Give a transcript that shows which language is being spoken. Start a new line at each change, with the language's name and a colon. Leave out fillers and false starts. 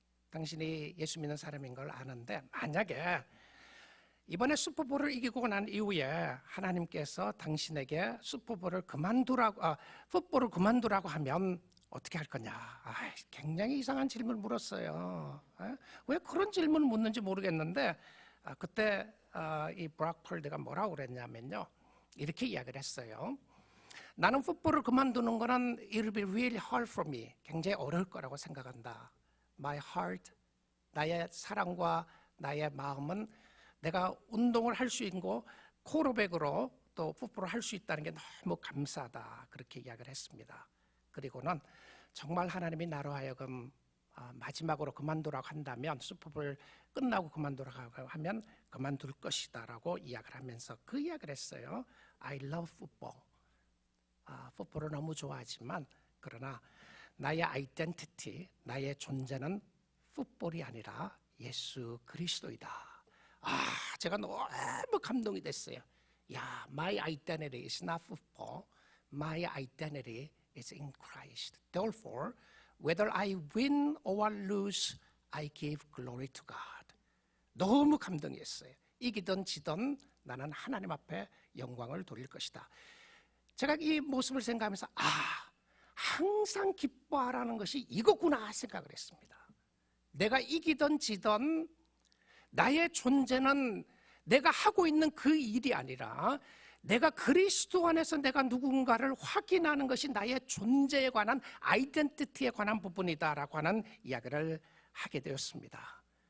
Korean: 당신이 예수 믿는 사람인 걸 아는데 만약에 이번에 슈퍼볼을 이기고 난 이후에 하나님께서 당신에게 슈퍼볼을 풋볼을 그만두라고 하면 어떻게 할 거냐? 굉장히 이상한 질문을 물었어요. 왜 그런 질문을 묻는지 모르겠는데 그때 이 브락 펄드가 뭐라고 그랬냐면요. 이렇게 이야기를 했어요. 나는 풋볼을 그만두는 거는
English: it'll be really hard for me.
Korean: 굉장히 어려울 거라고 생각한다.
English: My heart,
Korean: 나의 사랑과 나의 마음은 내가 운동을 할 수 있고 쿼터백으로 또 풋볼을 할 수 있다는 게 너무 감사하다. 그렇게 이야기를 했습니다. 그리고는 정말 하나님이 나로 하여금 마지막으로 그만두라고 한다면 슈퍼볼 끝나고 그만두라고 하면 그만둘 것이다 라고 이야기를 하면서 그 이야기를 했어요.
English: I love football.
Korean: 풋볼을 너무 좋아하지만 그러나 나의 아이덴티티, 나의 존재는 풋볼이 아니라 예수 그리스도이다. 제가 너무 감동이 됐어요.
English: My identity is not football. My identity is in Christ. Therefore, whether I win or lose, I give glory to God.
Korean: 너무 감동이었어요. 이기든 지든 나는 하나님 앞에 영광을 돌릴 것이다. 제가 이 모습을 생각하면서 항상 기뻐하라는 것이 이거구나 생각을 했습니다. 내가 이기든 지든 나의 존재는 내가 하고 있는 그 일이 아니라 내가 그리스도 안에서 내가 누군가를 확인하는 것이 나의 존재에 관한 아이덴티티에 관한 부분이다라고 하는 이야기를 하게 되었습니다.